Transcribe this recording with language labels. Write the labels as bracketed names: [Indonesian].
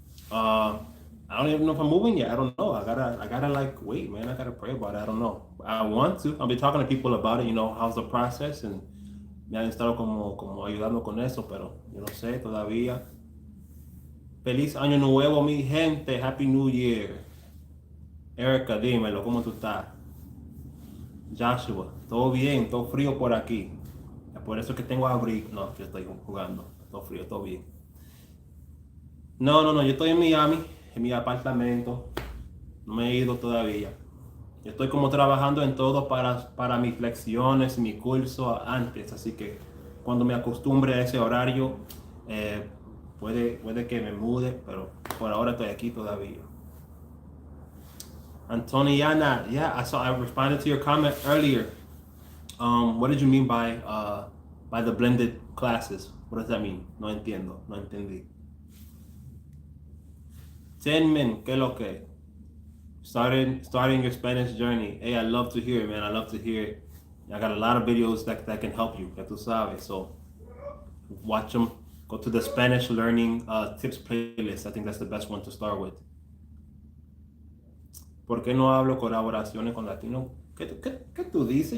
[English] Uh, I don't even know if I'm moving yet. I don't know. I gotta like wait, man. I gotta pray about it. I don't know. I want to. I'll be talking to people about it. How's the process, and [Spanish] me han estado como ayudando con eso, pero yo no sé todavía. Feliz año nuevo, mi gente. [English] Happy New Year. [Spanish] Erica, dímelo, ¿cómo tú estás? Joshua, todo bien, todo frío por aquí. Por eso que tengo abrigo. No, yo estoy jugando. Todo frío, todo bien. No, yo estoy en Miami, en mi apartamento. No me he ido todavía. Yo estoy como trabajando en todo para mis lecciones, mi curso antes, así que cuando me acostumbre a ese horario, eh, puede que me mude, pero por ahora estoy aquí todavía. [English] Antoniana, yeah, I responded to your comment earlier. What did you mean by the blended classes? What does that mean? [Spanish] No entiendo, no entendí. [English] Tenmin, [Spanish] ¿qué lo que? [English] Starting your Spanish journey. Hey, I love to hear it, man. I love to hear it. I got a lot of videos that can help you, [Spanish] ya tú sabes. [English] So watch them. Go to the Spanish learning tips playlist. I think that's the best one to start with. [Spanish] ¿Por qué no hablo colaboraciones con latinos? ¿Qué tú dices?